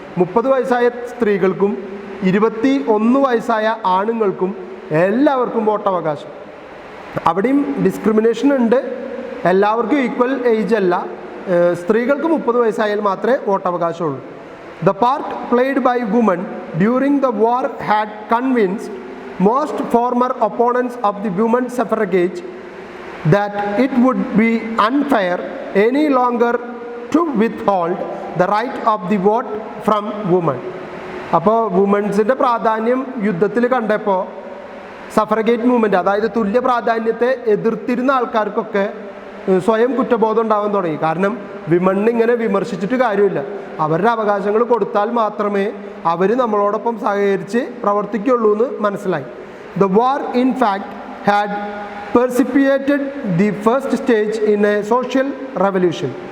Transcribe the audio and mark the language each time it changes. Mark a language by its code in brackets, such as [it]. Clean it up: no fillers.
[ml] 30 വയസ്സായ സ്ത്രീകൾക്കും 21 വയസ്സായ ആണുങ്ങൾക്കും എല്ലാവർക്കും വോട്ടവകാശം. അവിടെയും ഡിസ്ക്രിമിനേഷൻ ഉണ്ട്, എല്ലാവർക്കും ഈക്വൽ ഏജ് അല്ല. സ്ത്രീകൾക്ക് 30 വയസ്സായാൽ മാത്രമേ വോട്ടവകാശമുള്ളൂ. [en] The part played by women during the war had convinced most former opponents of the women suffrage that it would be unfair any longer to withhold the right of the vote from women. [ml] അപ്പോൾ വുമൻസിൻ്റെ പ്രാധാന്യം യുദ്ധത്തിൽ കണ്ടപ്പോൾ സഫറഗേറ്റ് movement, അതായത് തുല്യ പ്രാധാന്യത്തെ എതിർത്തിരുന്ന ആൾക്കാർക്കൊക്കെ സ്വയം കുറ്റബോധം ഉണ്ടാവാൻ തുടങ്ങി. കാരണം വിമണ്ണ് ഇങ്ങനെ വിമർശിച്ചിട്ട് കാര്യമില്ല, അവരുടെ അവകാശങ്ങൾ കൊടുത്താൽ മാത്രമേ അവർ നമ്മളോടൊപ്പം സഹകരിച്ച് പ്രവർത്തിക്കുള്ളൂ എന്ന് മനസ്സിലായി. [en] The war in fact had precipitated the first stage in a social revolution.